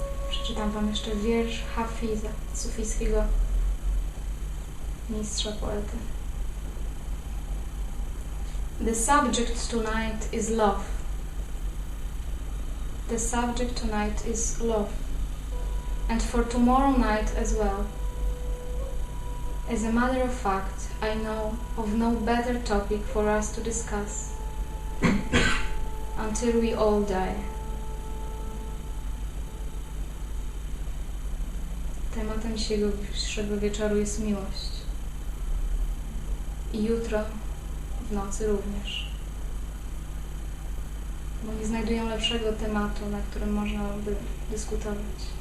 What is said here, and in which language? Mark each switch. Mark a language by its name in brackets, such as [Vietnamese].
[Polish] Przeczytam Wam jeszcze wiersz Hafiza, sufijskiego mistrza poety. [English] The subject tonight is love. The subject tonight is love. And for tomorrow night as well. As a matter of fact, I know of no better topic for us to discuss until we all die. [Polish] Tematem dzisiejszego wieczoru jest miłość. I jutro w nocy również. Bo nie znajduję lepszego tematu, na którym można by dyskutować.